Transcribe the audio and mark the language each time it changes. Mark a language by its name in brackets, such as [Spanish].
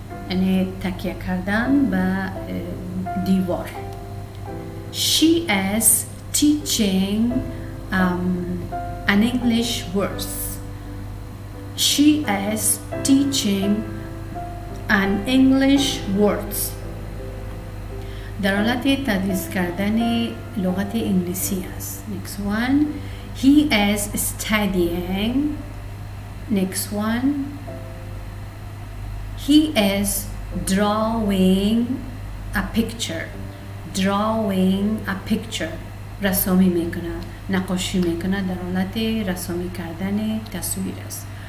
[Persian] یعنی تکیه کردن به دیوار. [English] She is teaching an English words. She is teaching an English words. [Persian] در حالت تدریس کردن لغت انگلیسی است. [English] next one he is studying. next one he is drawing a picture. drawing a picture [Persian] رسامی میکنه، نقاشی میکنه، در حالت رسامی کردن تصویر است.